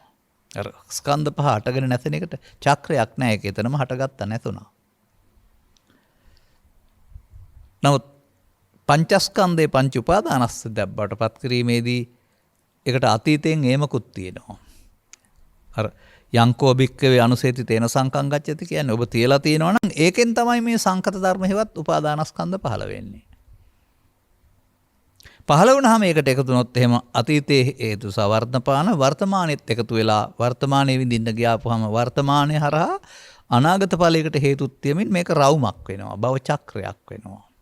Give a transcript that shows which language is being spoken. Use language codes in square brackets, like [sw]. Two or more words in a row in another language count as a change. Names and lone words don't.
[si] අර ස්කන්ධ පහ හටගෙන නැසෙන එකට චක්‍රයක් නැහැ, ඒක එතනම හටගත්ත නැතුණා. නමුත් පංචස්කන්ධේ පංච උපාදානස්කන්ධයක් බවට පත් කිරීමේදී ඒකට අතීතයෙන් ඒමකුත් තියෙනවා. අර [pi] යංකෝ භික්කවේ අනුසේති තේන සංකං ගච්ඡති [si] කියන්නේ ඔබ තියලා තියෙනවා නම් ඒකෙන් තමයි මේ සංකත ධර්ම හේවත් උපාදානස්කන්ධ පහළ වෙන්නේ. පහළ වුණාම ඒකට එකතු වුණොත් එහෙම අතීතයේ හේතු සවර්ධපාන වර්තමානෙත් එකතු වෙලා වර්තමානයේ විඳින්න ගියාපුවාම වර්තමානයේ හරහා අනාගත ඵලයකට හේතුත් තියමින් මේක රවුමක් වෙනවා, භව චක්‍රයක් වෙනවා.